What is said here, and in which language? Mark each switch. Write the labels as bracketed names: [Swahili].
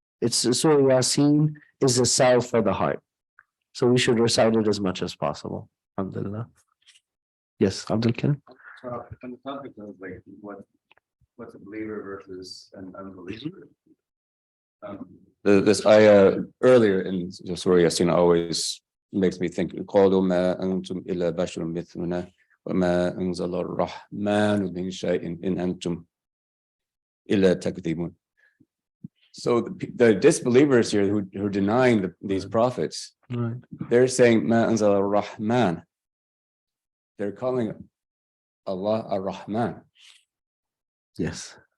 [English] Surah Yasin is a salve for the heart. So we should recite it as much as possible. Alhamdulillah. Yes, Abdul Karim. On the topic of like what's a believer versus an unbeliever. This ayah earlier in Surah Yasin always makes me think [Arabic] قالوا ما أنتم إلا بشر مثلنا وما أنزل الرحمن من شيء إن أنتم إلا تكذبون. [English] So the disbelievers here who are denying these prophets, they're saying [Arabic] ما أنزل الرحمن. [English] They're calling Allah ar-Rahman. Yes.